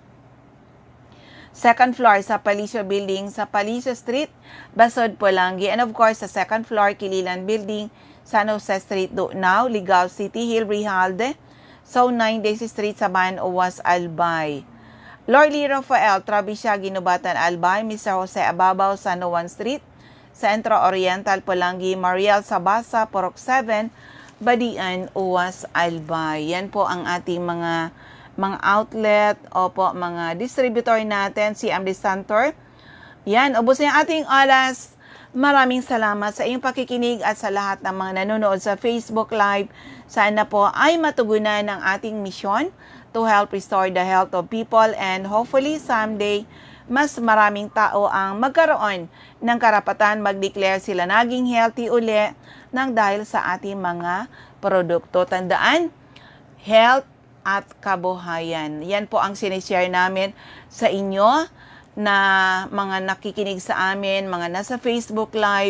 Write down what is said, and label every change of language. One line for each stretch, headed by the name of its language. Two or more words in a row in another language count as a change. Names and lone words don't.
Filipino: 2nd floor sa Palicio Building sa Palicio Street, Basod, Polangi,
English: and of course
Filipino: sa 2nd floor Kililan Building, San Jose Street, Dugnao, Ligao City, Hill, Rijalde, Zone 9, Daisy Street, Saban, Uwas, Albay. Lorly Rafael, Trabisya, Ginubatan, Albay, Mr. Jose Ababaw, San Juan Street, Centro Oriental, Polangi, Mariel Sabasa, Purok 7, Badian, Uwas, Albay. Yan po ang ating mga outlet, opo, mga distributor natin, CMD Center. Yan, ubos na yung ating oras. Maraming salamat sa iyong pakikinig at sa lahat ng mga nanonood sa Facebook Live. Sana po ay matugunan ng ating misyon
English: to help restore the health of people and hopefully someday
Filipino: mas maraming tao ang magkaroon ng karapatan mag-declare sila naging healthy uli nang dahil sa ating mga produkto. Tandaan, health at kabuhayan. Yan po ang sinishare namin sa inyo na mga nakikinig sa amin, mga nasa Facebook Live.